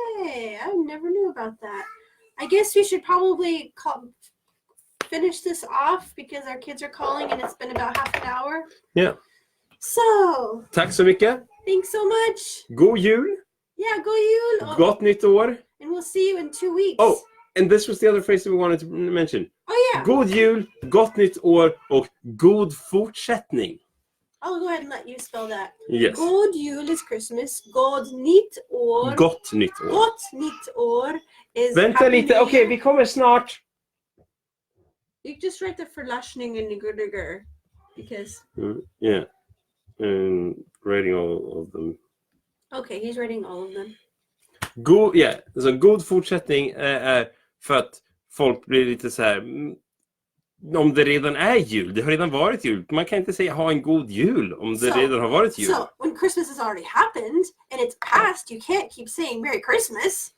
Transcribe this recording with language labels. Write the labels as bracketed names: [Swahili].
[English] Okay, I never knew about that. I guess we should probably finish this off because our kids are calling and it's been about half an hour. Yeah. So. [Swedish] Tack så mycket. [English] Thanks so much. [Swedish] God jul. Yeah, god jul. Gott nytt år. [English] And we'll see you in 2 weeks. Oh, and this was the other phrase that we wanted to mention. Oh yeah. [Swedish] God jul, gott nytt år och god fortsättning. [English] I'll go ahead and let you spell that. Yes. [Swedish] God jul [English] is Christmas. [Swedish] God nytt år. Gott nytt år. Gott nytt år is Vänta lite. Okej, vi kommer snart. [English] You just write the förlösning and nigger because. Yeah. Writing all of them. Okay, he's writing all of them. [Swedish] Så god fortsättning är för att folk blir lite så här. Om det redan är jul, det har redan varit jul. Man kan inte säga ha en god jul om det redan har varit jul. [English] So when Christmas has already happened and it's past, you can't keep saying Merry Christmas.